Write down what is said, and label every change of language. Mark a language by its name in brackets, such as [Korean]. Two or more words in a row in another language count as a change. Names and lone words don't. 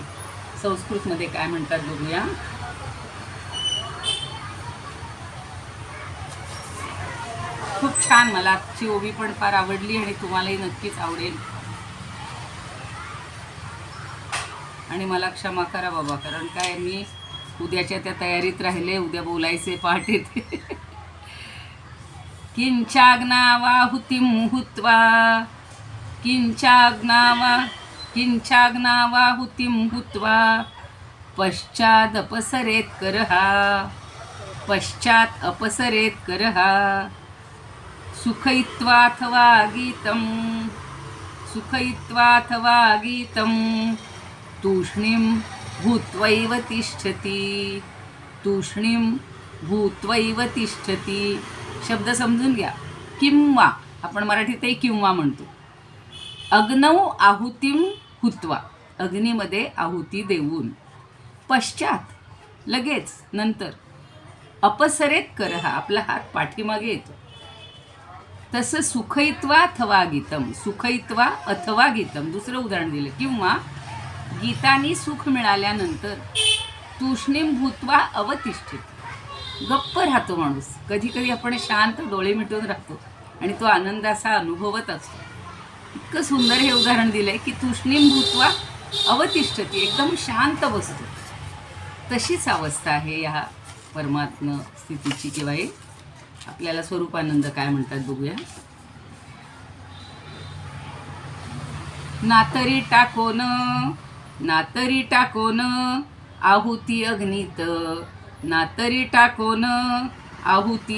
[Marathi] संस्कृतमध्ये काय म्हणतात बघूया. खूप छान, मला आजची ओवी पण फार आवडली आणि तुम्हालाही नक्कीच आवडेल. आणि मला क्षमा करा बाबा, कारण काय मी उद्याच्या त्या तयारीत राहिले, उद्या बोलायचे पहाटे ते. [Sanskrit] किंचाग्नावाहुतिं हुत्वा, किंचाग्नावाहुतिं हुत्वा पश्चात् अपसरेत् करः सुखयित्वाथवा गीतं तूष्णीं भूत्वैव तिष्ठति. [Marathi] शब्द समजून घ्या. किंवा आपण मराठीतही किंवा म्हणतो. [Sanskrit] अग्नौ आहुतिं हुत्वा, [Marathi] अग्नीमध्ये आहुती देऊन, पश्चात लगेच, नंतर, [Sanskrit] अपसरेत करः, [Marathi] आपला हात पाठीमागे येतो. [Sanskrit] तसं सुखयित्वा अथवा गीतम, सुखयित्वा अथवा गीतम, [Marathi] दुसरं उदाहरण दिलं. किंवा गीतानी सुख मिळाल्यानंतर [Sanskrit] तूष्णीम भूत्वा अवतिष्ठित, [Marathi] गप्प राहतो माणूस. कधी कधी आपण शांत डोळे मिटून राहतो आणि तो आनंदाचा अनुभवत असतो. इतकं सुंदर हे उदाहरण दिलंय की [Sanskrit] तूष्णीम भूत्वा अवतिष्ठती, [Marathi] एकदम शांत बसतो. तशीच अवस्था आहे या परमात्म स्थितीची. किंवा हे आपल्याला स्वरूपानंद काय म्हणतात बघूया. नातरी टाकोन, नातरी टाकोन आहुती अग्नीत, नातरी टाकोन आहुती